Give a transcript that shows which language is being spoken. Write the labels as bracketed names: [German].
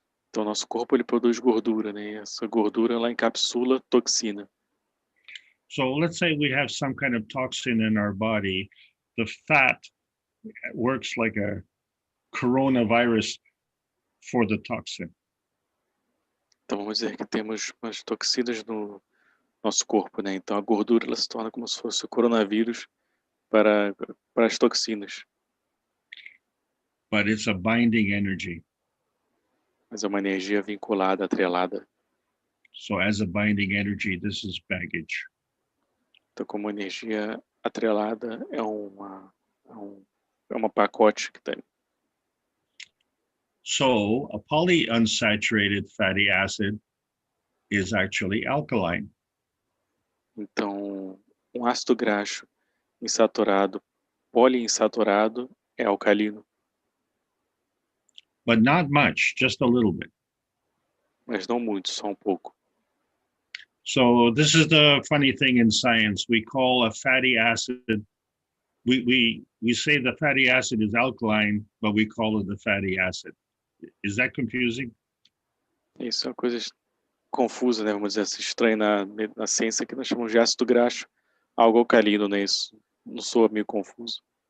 [Portuguese] Então, nosso corpo ele produz gordura, né? E essa gordura ela encapsula toxina. [English] So let's say we have some kind of toxin in our body. The fat works like a coronavirus for the toxin. [Portuguese] Então, vamos dizer que temos umas toxinas no nosso corpo, né? Então, a gordura ela se torna como se fosse o coronavírus para as toxinas. [English] But it's a binding energy. [Portuguese] Mas é uma energia vinculada, atrelada. [English] So as a binding energy, this is baggage. [Portuguese] Então, como energia atrelada, é uma pacote que tem. [English] So a polyunsaturated fatty acid is actually alkaline. [Portuguese] Então, um ácido graxo insaturado, poliinsaturado, é alcalino. [English] But not much, just a little bit. [Portuguese] Mas não muito, só um pouco. [English] So this is the funny thing in science. We call a fatty acid, we say the fatty acid is alkaline, but we call it the fatty acid. Is that confusing? [Portuguese] Isso é uma coisa confusa, né? Vamos dizer assim, estranha na ciência, que nós chamamos de ácido graxo, algo alcalino, né? Isso não soa meio confuso.